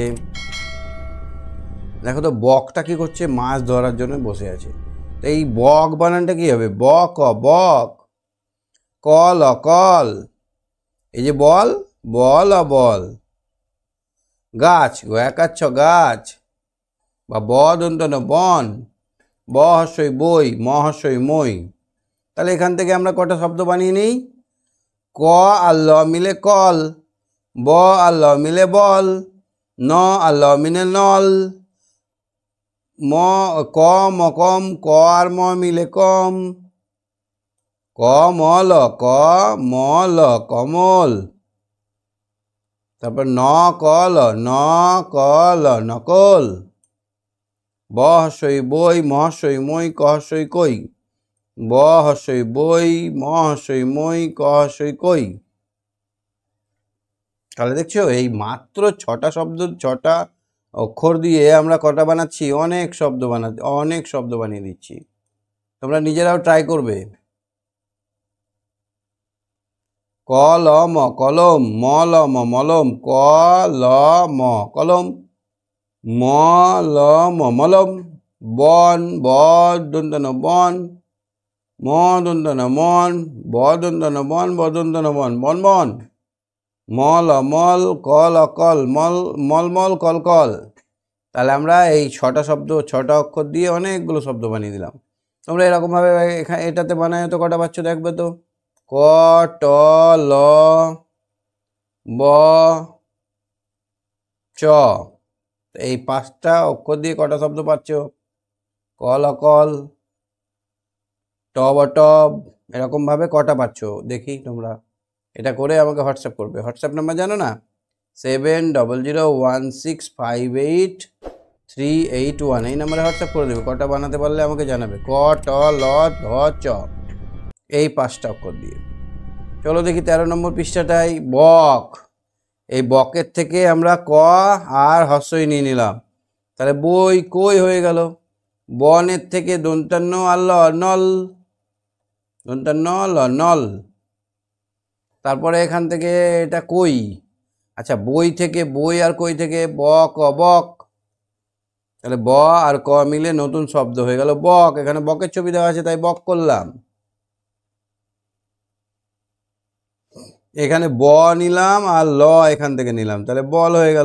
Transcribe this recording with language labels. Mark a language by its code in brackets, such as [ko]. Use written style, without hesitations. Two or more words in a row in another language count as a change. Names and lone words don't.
[bn] দেখো তো বকটা কি করছে? মাছ ধরার জন্য বসে আছে। তো এই বক বানানটা কি হবে? বক বক, কল কল, এই যে বল, বল বল, গাছ একাচ্ছ গাছ, বা বদন্তন বন, ব হস্যই বই, ম হস্যই মই। তাহলে এখান থেকে আমরা কটা শব্দ বানিয়ে নিই? ক আর ল মিলে কল, ব আর ল মিলে বল, ন আর ল মিলে নল, ম ক মকম, ক আর ম মিলে কম, ক মল, ক মল কমল। তারপর ন কল, ন কল নকল, ব হস্যই বই, ম হস্যই মই, ক হস্যই কই, ব হস্যই বই, ম হস্যই মই, ক হস্যই কই। তাহলে দেখছো এই মাত্র 6টা শব্দ, 6টা অক্ষর দিয়ে আমরা কটা বানাচ্ছি? অনেক শব্দ বানাচ্ছি, অনেক শব্দ বানিয়ে দিচ্ছি। তোমরা নিজেরাও ট্রাই করবে। কলম কলম, মলম মলম, কলম কলম, মলম মলম, বন বদন্তন বন, মদন্তন মন, বদন্তন বন, বদন্তন বন, বন বন, মল মল, কল কল, মল মলমল কল কল। তাহলে আমরা এই 6টা শব্দ, 6টা অক্ষর দিয়ে অনেকগুলো শব্দ বানিয়ে দিলাম। তোমরা এরকমভাবে এখানে এটাতে বানায় তো কটা পাচ্ছ দেখবে তো? ক ট ল ব চ, এই 5টা অক্ষর দিয়ে কটা শব্দ পাচ্ছ? কল কল, টব টব, এরকমভাবে কটা পাচ্ছ দেখি তোমরা? এটা করে আমাকে হোয়াটসঅ্যাপ করবে। হোয়াটসঅ্যাপ নাম্বার জানো না? 7001658381, এই নাম্বারে হোয়াটসঅ্যাপ করে দেবে। কটা বানাতে পারলে আমাকে জানাবে। ক ট ল ধ চ, এই 5টা অক্ষর দিয়ে। চলো দেখি 13 নম্বর পৃষ্ঠাটাই, বক। এই বকের থেকে আমরা ক আর হস্যই নিয়ে নিলাম, তাহলে বই কই হয়ে গেল। বনের থেকে দন্তান্ন আর ল নল, দন্তান্ন ল নল। তারপরে এখান থেকে এটা কই, আচ্ছা বই থেকে, বই আর কই থেকে বক বক, তাহলে ব আর ক মিলে নতুন শব্দ হয়ে গেল বক। এখানে বকের ছবি দেওয়া আছে তাই বক করলাম। এখানে ব নিলাম আর ল এখান থেকে নিলাম, তাহলে বল হয়ে গেল।